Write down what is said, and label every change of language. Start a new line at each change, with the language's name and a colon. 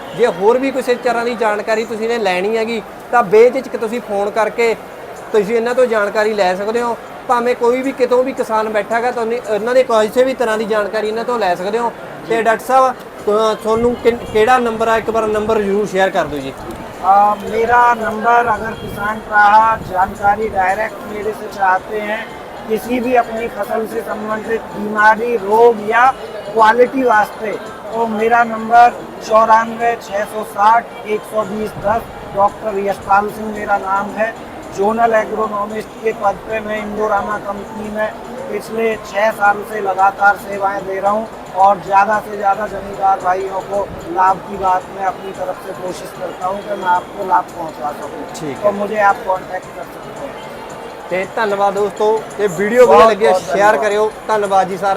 Punjabi: ਜੇ ਹੋਰ ਵੀ ਕਿਸੇ ਤਰ੍ਹਾਂ ਦੀ ਜਾਣਕਾਰੀ ਤੁਸੀਂ ਨੇ ਲੈਣੀ ਹੈਗੀ ਤਾਂ ਬੇਝਿਜਕ ਤੁਸੀਂ ਫੋਨ ਕਰਕੇ ਤੁਸੀਂ ਇਹਨਾਂ ਤੋਂ ਜਾਣਕਾਰੀ ਲੈ ਸਕਦੇ ਹੋ। ਭਾਵੇਂ ਕੋਈ ਵੀ ਕਿਤੋਂ ਵੀ ਕਿਸਾਨ ਬੈਠਾ ਹੈਗਾ ਤੁਹਾਨੂੰ ਇਹਨਾਂ ਦੇ ਕਿਸੇ ਵੀ ਤਰ੍ਹਾਂ ਦੀ ਜਾਣਕਾਰੀ ਇਹਨਾਂ ਤੋਂ ਲੈ ਸਕਦੇ ਹੋ। ਤੇ ਡਾਕਟਰ ਸਾਹਿਬ ਤੁਹਾਨੂੰ ਕਿਹੜਾ ਨੰਬਰ ਆ, ਇੱਕ ਵਾਰ ਨੰਬਰ ਜ਼ਰੂਰ ਸ਼ੇਅਰ ਕਰ ਦਿਓ ਜੀ।
Hindi: मेरा नंबर, अगर किसान प्राहा जानकारी डायरेक्ट मेरे से चाहते हैं किसी भी अपनी फसल से संबंधित बीमारी, रोग या क्वालिटी वास्ते, तो मेरा नंबर 94 660 120 10 डॉक्टर यशपाल सिंह मेरा नाम है। जोनल एग्रोनॉमिस्ट के पद पे मैं इंडोरामा कंपनी में पिछले 6 साल से लगातार सेवाएं दे रहा हूं और ज़्यादा से ज़्यादा जमींदार भाइयों को लाभ की बात में अपनी तरफ से कोशिश करता हूं कि मैं आपको लाभ पहुंचा सकूं। ठीक है। तो मुझे आप कांटेक्ट कर सकते हैं।
Punjabi: ਤੇ ਧੰਨਵਾਦ ਦੋਸਤੋ, ਇਹ ਵੀਡੀਓ ਵਧੀਆ ਲੱਗੀ ਸ਼ੇਅਰ ਕਰਿਓ। ਧੰਨਵਾਦ ਜੀ ਸਾਰਿਆਂ